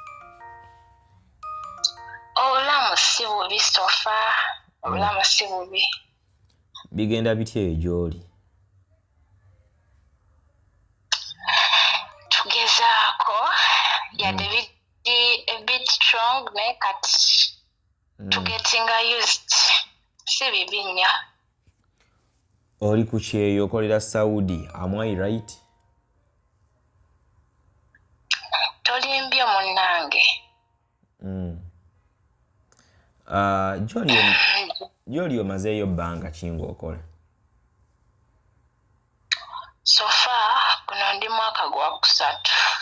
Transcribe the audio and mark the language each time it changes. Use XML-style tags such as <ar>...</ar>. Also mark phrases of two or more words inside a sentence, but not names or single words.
<lg>obulamu si bubi sofa obulamu si bubi bigenda bitya eyo gy'oli tugezaako yadde biri</lg> <en>a bit strong</en> <lg>naye kati</lg> <en>to getting used</en> <lg>si bibi nnyo oli ku kyeyo okolera Saudi</lg> <en>am I right</en> <lg>tolimbye munnange gy'oli omazeeyo bbanga ki ng'okola sofa guno ndi mwaka gwa kusatu</lg>